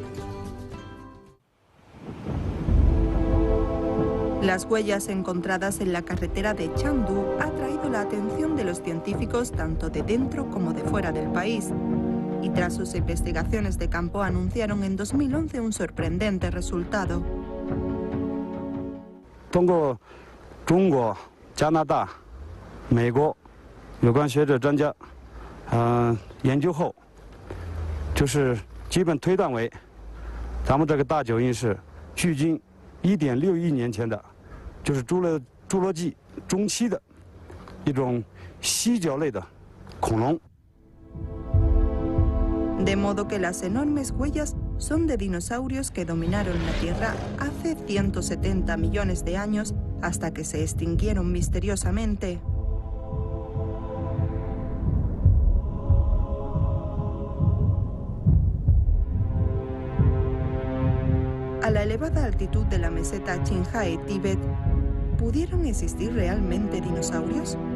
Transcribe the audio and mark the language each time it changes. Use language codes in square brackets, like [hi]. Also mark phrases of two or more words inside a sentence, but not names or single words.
[es] Las huellas encontradas en la carretera de Chandu han atraído la atención de los científicos tanto de dentro como de fuera del país. Y tras sus investigaciones de campo anunciaron en 2011 un sorprendente resultado. [zh] 通过中国、加拿大、美国有关学者专家研究后，就是基本推断为，咱们这个大脚印是距今1.6亿年前的，就是侏罗纪中期的一种犀角类的恐龙。 [es] De modo que las enormes huellas son de dinosaurios que dominaron la Tierra hace 170 millones de años hasta que se extinguieron misteriosamente. A la elevada altitud de la meseta Qinghai, Tíbet, ¿pudieron existir realmente dinosaurios?